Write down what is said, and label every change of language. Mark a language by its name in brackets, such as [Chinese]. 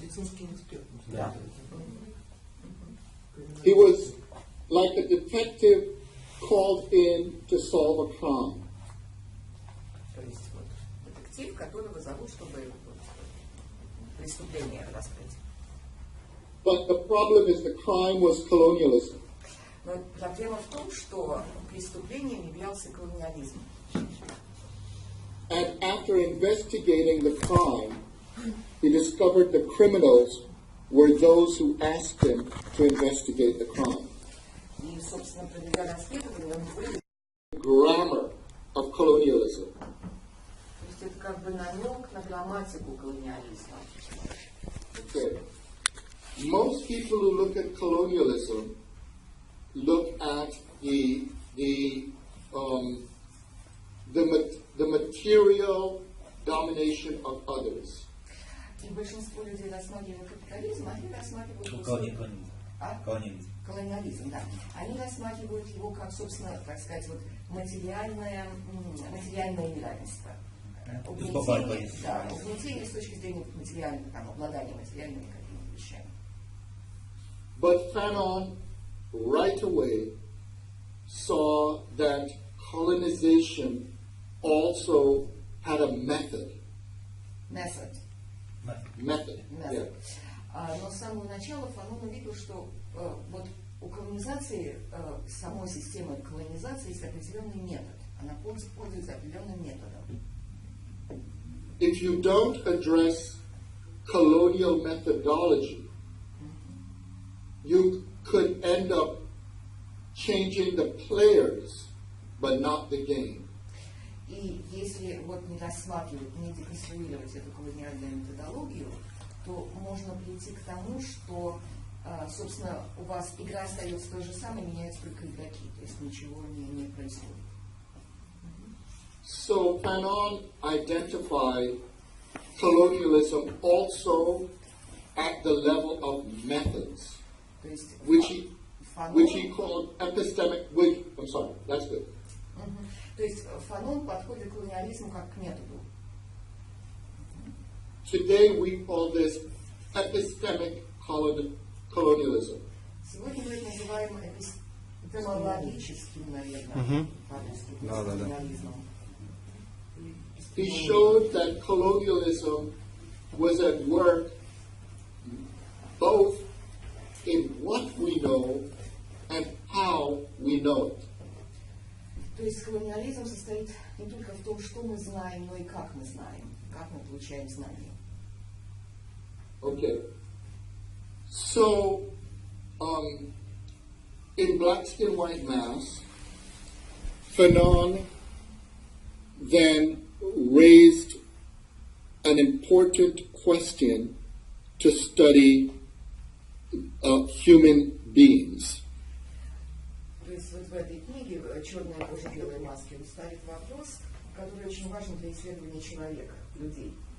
[Russian] Медицинский эксперт. Да. [English] He was like a detective called in to solve a crime. [Russian] То есть вот детектив, которого зовут, чтобы вот, преступление раскрыть. [English] But the problem is the crime was colonialism. [Russian] Но проблема в том, что преступлением являлся колониализм. [English] And after investigating the crime, he discovered the criminals were those who asked him to investigate the crime. [Russian] И, собственно, проведя расследование, он вывел... [English] Grammar of colonialism. [Russian] То есть это как бы намек на грамматику колониализма. [English] Okay. Most people who look at colonialism look at the material domination of others. [Russian] И большинство людей, рассматривая капитализм, они рассматривают... Колониализм, да. Они рассматривают его как, собственно, так сказать, вот материальное неравенство. Угнетение с точки зрения материального, там, обладания материальными какими-то вещами. [English] But Fanon right away saw that colonization also had a method. Method. Yeah. [Russian] Но с самого начала Фанон увидел, что вот у колонизации, самой системы колонизации есть определенный метод. Она пользуется определенным методом. [English] If you don't address colonial methodology, you could end up changing the players, but not the game. [Russian] И если вот не рассматривать, не деконструировать эту колониальную методологию, то можно прийти к тому, что, собственно, у вас игра остается той же самой, меняются только игроки, то есть ничего не происходит. [English] So Fanon identified colonialism also at the level of methods, which he called epistemic. I'm sorry, that's good. [Russian] То есть Фанон подходит к колониализму как к методу. [English] Today we call this epistemic colonialism. [Russian] Сегодня мы это называем эпистемологическим, наверное, колониализмом. [English] He showed that colonialism was at work both in what we know and how we know it. [Russian] То есть колониализм состоит не только в том, что мы знаем, но и как мы знаем, как мы получаем знания. [English] Okay. So, in Black Skin, White Mass, Fanon then raised an important question to study human beings. [Russian] То есть вот в этой книге «Черная кожа, белые маски» он ставит вопрос, который очень важен для исследования человека, людей.